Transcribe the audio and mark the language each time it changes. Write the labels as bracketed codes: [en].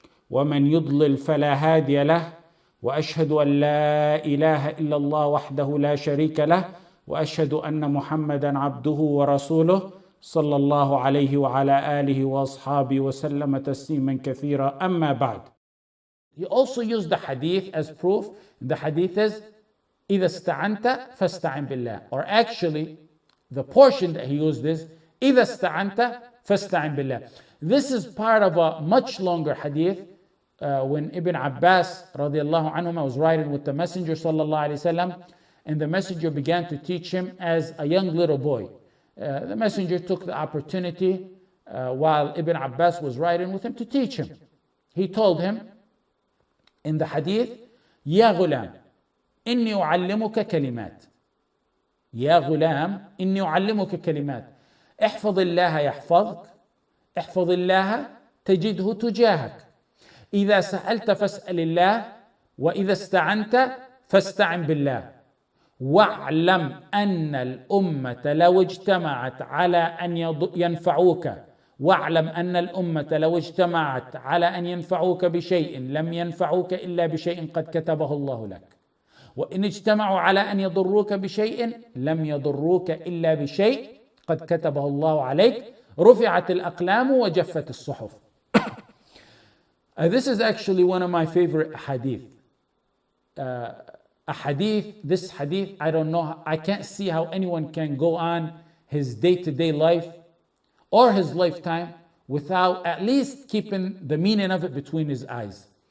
[ar] ومن يضلل فلا هادي له وأشهد أن لا إله إلا الله وحده لا شريك له وأشهد أن محمدا عبده ورسوله صلى الله عليه وعلى آله وأصحابه وسلم تسليما كثيرا أما بعد. [en] He also used the hadith as proof. The hadith is [ar] إذا استعنت فاستعن بالله, [en] or actually the portion that he used is إذا استعنت فاستعن بالله. This is part of a much longer hadith when Ibn Abbas radiallahu anhuma was riding with the Messenger sallallahu alayhi wasallam, and the Messenger began to teach him as a young little boy. The Messenger took the opportunity while Ibn Abbas was riding with him to teach him. He told him in the hadith, [ar] يا غلام إني أعلمك كلمات يا غلام إني أعلمك كلمات احفظ الله يحفظك احفظ الله تجده تجاهك إذا سألت فاسأل الله وإذا استعنت فاستعن بالله واعلم أن الأمة لو اجتمعت على أن ينفعوك واعلم أن الأمة لو اجتمعت على أن ينفعوك بشيء لم ينفعوك إلا بشيء قد كتبه الله لك وإن اجتمعوا على أن يضروك بشيء لم يضروك إلا بشيء قد كتبه الله عليك رفعت الأقلام وجفت الصحف. [en] This is actually one of my favorite hadith. This hadith, I don't know, I can't see how anyone can go on his day-to-day life or his lifetime without at least keeping the meaning of it between his eyes.